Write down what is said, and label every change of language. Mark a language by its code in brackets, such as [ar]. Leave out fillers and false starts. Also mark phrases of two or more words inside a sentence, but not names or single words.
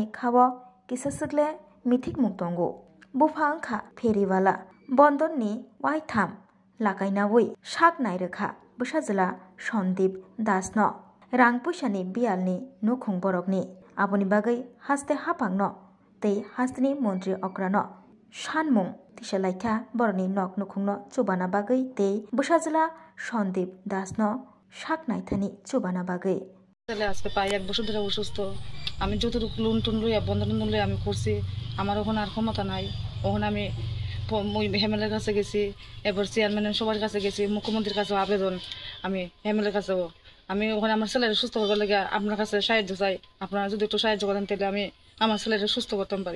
[trp] khawo kisasukle mithik mungtongo bufa wngkha feriwala bondonni waitham lakainawi Shak nairokha bwsajala Sandip Das no rang puisani bialni nukhung borokni aboni bagai haste hapangno tei hasteni mantri okrano sanmung tisalaikha boroni nok nukhungno chubana bagai tei bwsajala Sandip Das no Shak naithani chubana bagai [bn] আজকে প্রায় 1 বছর ধরে অসুস্থ আমি যতটুকু লোন টোন লইয়া বন্ধন লইয়া আমি করছি আমার ওখানে আর ক্ষমতা নাই ওখানে আমি হেমেলের কাছে গেছি এবার চেয়ারম্যানের সবার কাছে গেছি মুখ্যমন্ত্রীর কাছে আবেদন আমি হেমেলের কাছেও আমি ওখানে আমার ছেলের সুস্থ করবার লাগে আপনার কাছে সাহায্য চাই আপনারা যদি একটু সাহায্য করেন তাহলে আমি আমার ছেলের সুস্থ করতে পারি।